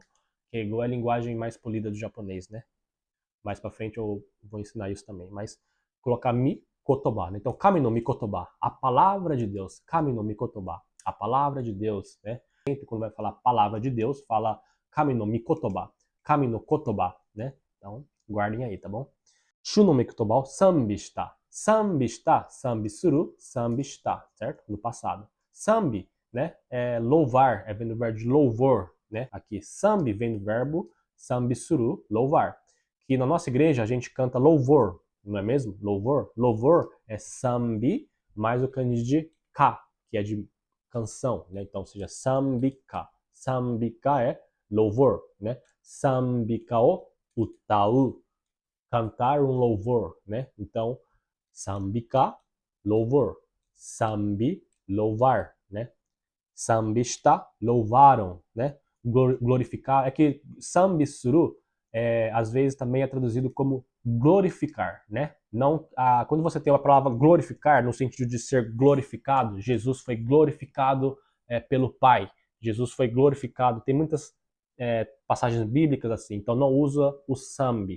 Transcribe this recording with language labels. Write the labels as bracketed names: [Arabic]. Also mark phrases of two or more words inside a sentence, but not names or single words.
[Portuguese] Keigo é a linguagem mais polida do japonês, né? Mais pra frente eu vou ensinar isso também. Mas colocar [Japanese] 御言葉, [Portuguese] né? Então, [Japanese] 神の御言葉, [Portuguese] a palavra de Deus. [Japanese] 神の御言葉, [Portuguese] a palavra de Deus, né? Sempre quando vai falar palavra de Deus, fala [Japanese] 神の御言葉, 神の言葉, [Portuguese] né? Então, guardem aí, tá bom? [Japanese] 主の御言葉を賛美した. 賛美した、賛美する、賛美した, [Portuguese] certo? No passado. Sanbi, né? É louvar, vem do verbo de louvor, né? Aqui, sambi vem do verbo [Japanese] 賛美する, [Portuguese] louvar. Que na nossa igreja a gente canta louvor, não é mesmo? Louvor. Louvor é sambi mais o kanji de ka, que é de canção, né? Então seja sambika. Sambika é louvor, né? [Japanese] 賛美歌を歌う, [Portuguese] cantar um louvor, né? Então sambika, louvor. Sambi, louvar, né? Sambista, louvaram, né? Glorificar. É que [Japanese] 賛美する, [Portuguese] às vezes também é traduzido como glorificar, né? Não, quando você tem a palavra glorificar, no sentido de ser glorificado, Jesus foi glorificado pelo Pai. Jesus foi glorificado. Tem muitas passagens bíblicas assim, então não usa o sambi.